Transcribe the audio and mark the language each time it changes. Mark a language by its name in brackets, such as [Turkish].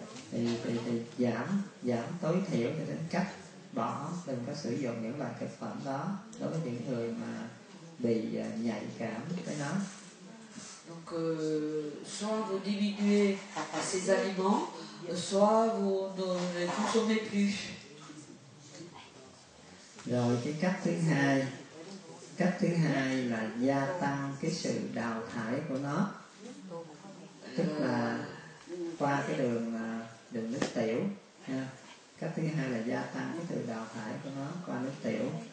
[Vietnamese] Thì giảm tối thiểu cho đến cách bỏ, đừng có sử dụng những loại thực phẩm đó đối với những người mà bị nhạy cảm với nó. [French] Donc soit vous diminuez ces aliments, soit vous ne les consommez plus. [Vietnamese] Rồi cái cách thứ hai là gia tăng cái sự đào thải của nó, tức là qua cái đường nước tiểu. Cách thứ hai là gia tăng cái sự đào thải của nó qua nước tiểu.